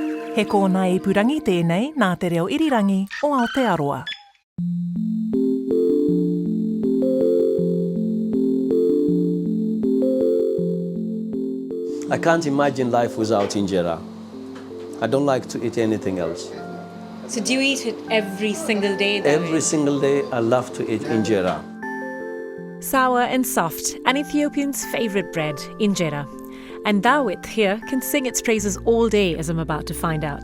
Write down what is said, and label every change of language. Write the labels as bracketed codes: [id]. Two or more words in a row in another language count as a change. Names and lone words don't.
[mi] He kōna e purangi tēnei nā te reo irirangi o Aotearoa. [en] I can't imagine life without injera. I don't like to eat anything else. So do you eat it every single day? Every single day I love to eat injera. Sour and soft, an Ethiopian's favourite bread, Injera. And Dawit here can sing its praises all day, as I'm about to find out.